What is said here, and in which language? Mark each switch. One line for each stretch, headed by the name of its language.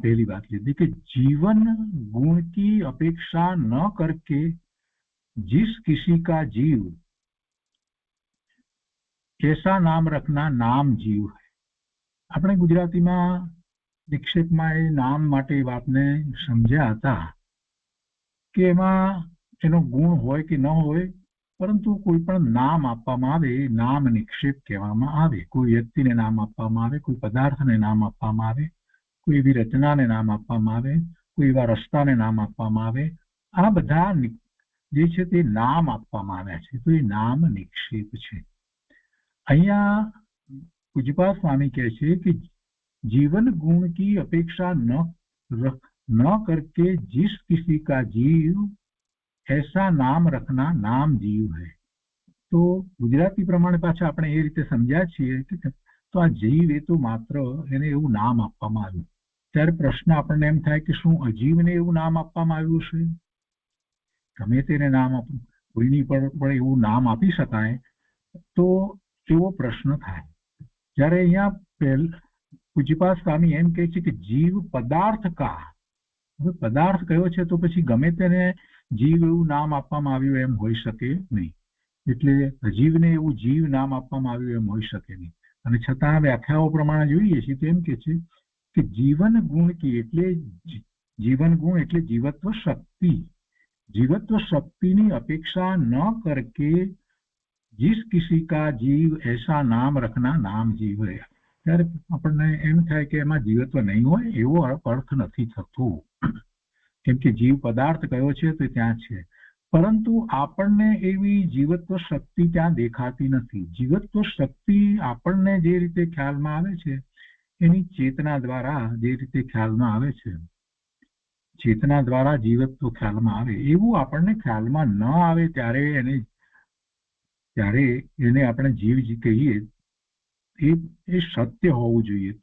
Hindi: पहली बात लीधी कि जीवन गुण की अपेक्षा न करके जिस किसी का जीव ऐसा नाम रखना नाम जीव है.
Gujarati: આપણે ગુજરાતીમાં નિક્ષેપમાં એ નામ માટે વાતને સમજ્યા હતા કે એમાં એનો ગુણ હોય કે ન હોય, પરંતુ કોઈ પણ નામ આપવામાં આવે એ નામ નિક્ષેપ કહેવામાં આવે. કોઈ વ્યક્તિને નામ આપવામાં આવે, કોઈ પદાર્થને નામ આપવામાં આવે, કોઈ એવી રચનાને નામ આપવામાં આવે, કોઈ એવા રસ્તાને નામ આપવામાં આવે. આ બધા જે છે તે નામ આપવામાં આવ્યા છે, તો એ નામ નિક્ષેપ છે. અહીંયા પૂજ્યપાદ સ્વામી કહે છે કે
Hindi: जीवन गुण की अपेक्षा न करके जिस किसी का जीव ऐसा नाम रखना नाम जीव है.
Gujarati: तो गुजराती प्रमाणे पाछा આપણે એ રીતે સમજ્યા છીએ કે તો આ જીવ એ તો માત્ર એને એવું નામ આપવામાં આવ્યું ત્યારે પ્રશ્ન આપણને એમ થાય કે શું અજીવને એવું નામ આપવામાં આવ્યું છે? ગમે તેને નામ આપવું, કોઈની પર પણ એવું નામ આપી શકાય? તો એવો પ્રશ્ન થાય. જ્યારે અહીંયા પૂજ્યપાદ સ્વામી એમ કહે છે કે જીવ પદાર્થ કા. હવે પદાર્થ કયો છે તો પછી ગમે તેને જીવ એવું નામ આપવામાં આવ્યું એમ હોઈ શકે નહીં. એટલે અજીવને એવું જીવ નામ આપવામાં આવ્યું એમ હોઈ શકે નહીં. અને છતાં વ્યાખ્યાઓ પ્રમાણે જોઈએ છીએ તો એમ કે છે કે જીવન ગુણ की એટલે જીવન ગુણ એટલે જીવત્વ શક્તિ.
Hindi: जीवत्व शक्ति ની अपेक्षा न करके जिस किसी का जीव ऐसा नाम रखना नाम जीव है.
Gujarati: ત્યારે આપણને એમ થાય કે એમાં જીવત્વ નહીં હોય એવો અર્થ નથી થતો, કેમ કે જીવ પદાર્થ કયો છે તો ત્યાં છે, પરંતુ આપણને એવી જીવત્વ શક્તિ ત્યાં દેખાતી નથી. જીવત્વ શક્તિ આપણને જે રીતે ખ્યાલમાં આવે છે એની ચેતના દ્વારા જે રીતે ખ્યાલમાં આવે છે, ચેતના દ્વારા જીવત્વ ખ્યાલમાં આવે એવું આપણને ખ્યાલમાં ન આવે ત્યારે એને આપણે જીવ કહીએ એ સત્ય હોવું જોઈએ.